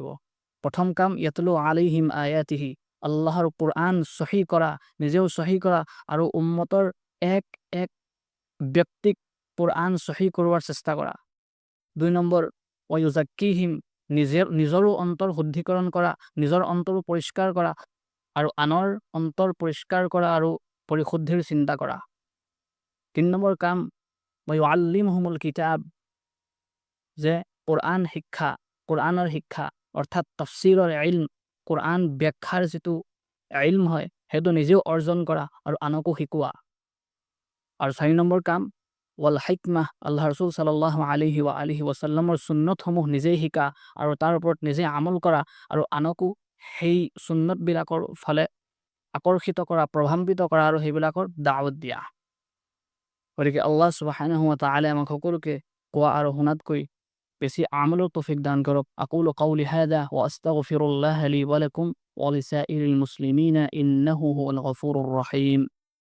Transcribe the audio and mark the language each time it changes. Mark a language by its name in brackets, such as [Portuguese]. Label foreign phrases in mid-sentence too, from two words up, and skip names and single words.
[Assamese] প্ৰথম কাম, [Arabic] يتلو عليهم آياته, [Assamese] আল্লাহৰ কোৰআন সহি কৰা, নিজেও সহি কৰা আৰু উম্মতৰ এক এক ব্যক্তিক কোৰআন সহি কৰোৱাৰ চেষ্টা কৰা। 2 নম্বৰ, ওয়ায়ুজাক্কিহিম, নিজৰো অন্তৰ শুদ্ধিকৰণ কৰা, নিজৰ অন্তৰো পৰিষ্কাৰ কৰা আৰু আনৰ অন্তৰ পৰিষ্কাৰ কৰা আৰু পৰিশুদ্ধিৰ চিন্তা কৰা। 3 নম্বৰ কাম, [Arabic] ويعلمهم الكتاب, [Assamese] যে কোৰআন শিক্ষা, কোৰআনৰ শিক্ষা অৰ্থাৎ তাফসীৰৰ ইলম, কোৰআন ব্যাখ্যাৰ যিটো ইলম হয় সেইটো নিজেও অৰ্জন কৰা আৰু আনকো শিকোৱা। আৰু 4 নম্বৰ কাম [Arabic] والحكمة, [Assamese] আল্লাহ ৰসুল [Arabic] صلى الله عليه وعلى آله وسلم [Assamese] সুন্নতসমূহ নিজেই শিকা আৰু তাৰ ওপৰত নিজে আমল কৰা আৰু আনকো সেই সুন্নতবিলাকৰ ফালে আকৰ্ষিত কৰা, প্ৰভাৱান্বিত কৰা আৰু সেইবিলাকৰ দাৱত দিয়া। গতিকে আল্লাহ [Arabic] سبحانه وتعالى [Assamese] আমাক সকলোকে কোৱা আৰু শুনাতকৈ বেছি আমলৰ তৌফিক দান কৰক। [Arabic] أقول قولي هذا وأستغفر الله لي ولكم ولسائر المسلمين إنه هو الغفور الرحيم.